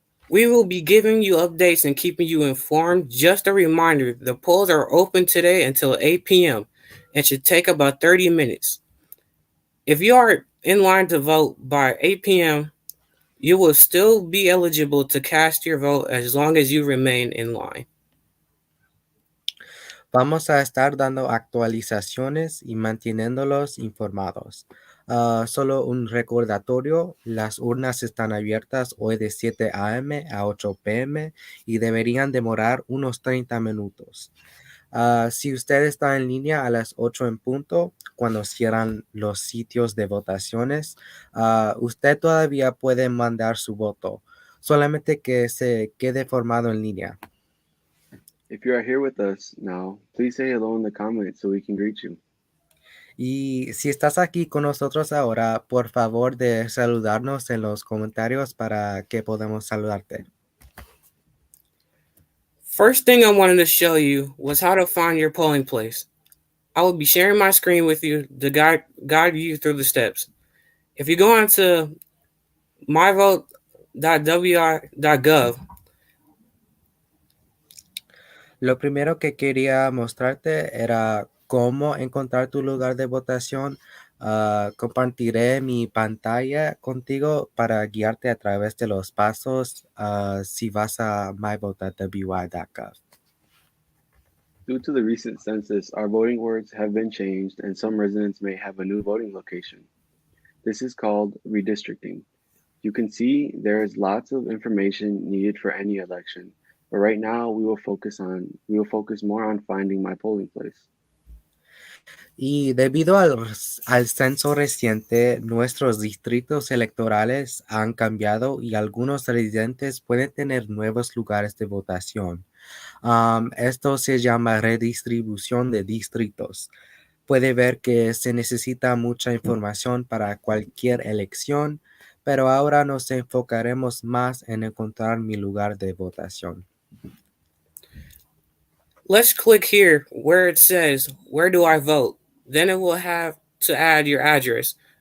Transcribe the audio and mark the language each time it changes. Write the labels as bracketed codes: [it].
[en] We will be giving you updates and keeping you informed. Just a reminder, the polls are open today until 8 p.m. and should take about 30 minutes. If you are in line to vote by 8 p.m., you will still be eligible to cast your vote as long as you remain in line. [es] Vamos a estar dando actualizaciones y manteniéndolos informados. Solo un recordatorio, las urnas están abiertas hoy de 7 a.m. a 8 p.m. y deberían demorar unos 30 minutos. Si usted está en línea a las 8 en punto, cuando cierran los sitios de votaciones, usted todavía puede mandar su voto, solamente que se quede formado en línea. [en] If you are here with us now, please say hello in the comments so we can greet you. [es] Y si estás aquí con nosotros ahora, por favor de saludarnos en los comentarios para que podamos saludarte. [en] First thing I wanted to show you was how to find your polling place. I will be sharing my screen with you to guide you through the steps. If you go onto myvote.wi.gov, [es] Lo primero que quería mostrarte era cómo encontrar tu lugar de votación. Compartiré mi pantalla contigo para guiarte a través de los pasos si vas a myvote.wi.gov. [en] Due to the recent census, our voting words have been changed and some residents may have a new voting location. This is called redistricting. You can see there is lots of information needed for any election, but right now we will focus more on finding my polling place. [es] Y debido al censo reciente, nuestros distritos electorales han cambiado y algunos residentes pueden tener nuevos lugares de votación. Esto se llama redistribución de distritos. Puede ver que se necesita mucha información para cualquier elección, pero ahora nos enfocaremos más en encontrar mi lugar de votación. [en] let's click here where it says, "Where do I vote?" Then it will have to add your address.